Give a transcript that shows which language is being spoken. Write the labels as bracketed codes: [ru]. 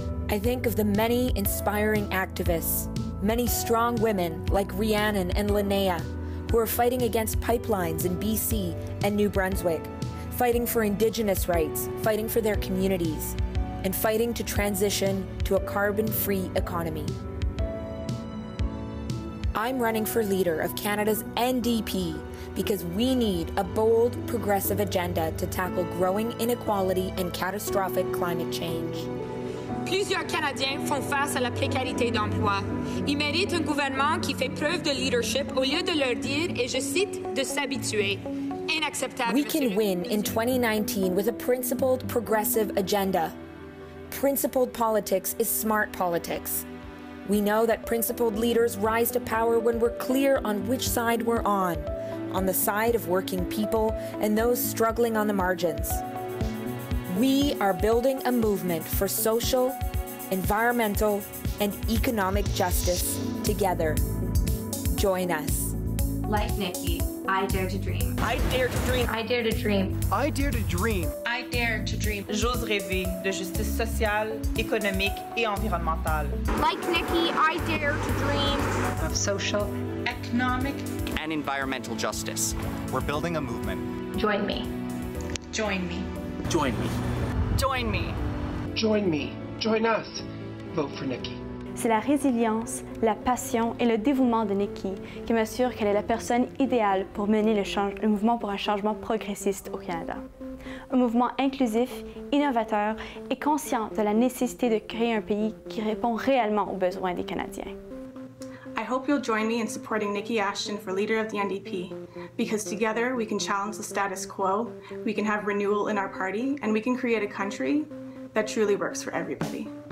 [en] I think of the many inspiring activists, many strong women like Rhiannon and Linnea, who are fighting against pipelines in BC and New Brunswick, fighting for Indigenous rights, fighting for their communities, and fighting to transition to a carbon-free economy. I'm running for leader of Canada's NDP because we need a bold, progressive agenda to tackle growing inequality and catastrophic climate change. [fr] Plusieurs Canadiens font face à la précarité d'emploi. Ils méritent un gouvernement qui fait preuve de leadership au lieu de leur dire, et je cite, de s'habituer. Inacceptable. [en] We can win in 2019 with a principled, progressive agenda. Principled politics is smart politics. We know that principled leaders rise to power when we're clear on which side we're on the side of working people and those struggling on the margins. We are building a movement for social, environmental, and economic justice together. Join us. Like Nikki, I dare to dream. I dare to dream. I dare to dream. I dare to dream. I dare to dream. [fr] J'ose rêver de justice sociale, économique et environnementale. [en] Like Nikki, I dare to dream of social, economic, and environmental justice. We're building a movement. Join me. Join me. Join me. Join me. Join me. Join us. Vote for Nikki. [fr] C'est la résilience, la passion et le dévouement de Nikki qui m'assurent qu'elle est la personne idéale pour mener le mouvement pour un changement progressiste au Canada. Un mouvement inclusif, innovateur et conscient de la nécessité de créer un pays qui répond réellement aux besoins des Canadiens. [en] I hope you'll join me in supporting Nikki Ashton for leader of the NDP, because together we can challenge the status quo, we can have renewal in our party, and we can create a country that truly works for everybody.